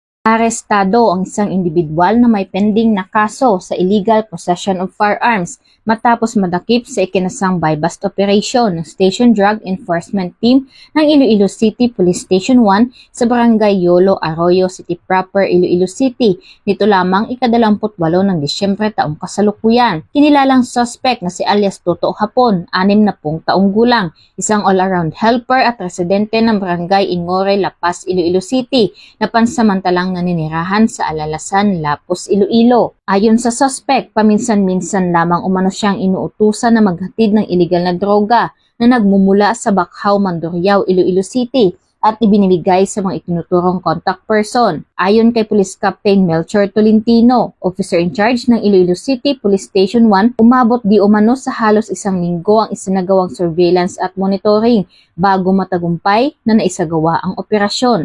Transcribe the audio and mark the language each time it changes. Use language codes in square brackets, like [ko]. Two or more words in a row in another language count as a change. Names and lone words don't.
[tl] Arestado ang isang individual na may pending na kaso sa [en] illegal possession of firearms [tl] matapos madakip sa ikinasang [en] buy-bust operation [tl] ng Station Drug Enforcement Team ng Iloilo City Police Station 1 sa Barangay Yolo, Arroyo City Proper, Iloilo City. Nito lamang ika-28 ng Disyembre taong kasalukuyan. Kinilalang suspect na si alias Toto Hapon, 60 taong gulang, isang [en] all-around helper [tl] at residente ng Barangay Ingore, La Paz, Iloilo City na pansamantalang naninirahan sa Alalasan, Lapus, Iloilo. Ayon sa suspect, paminsan-minsan lamang umano siyang inuutusan na maghatid ng iligal na droga na nagmumula sa Bakhaw, Mandurriao, Iloilo City at ibinibigay sa mga itinuturong [en] contact person. [tl] Ayon kay Police Captain Melchor Tolentino, [en] officer in charge [tl] ng Iloilo City Police Station 1, umabot di umano sa halos 1 linggo ang isinagawang surveillance at monitoring bago matagumpay na naisagawa ang operasyon.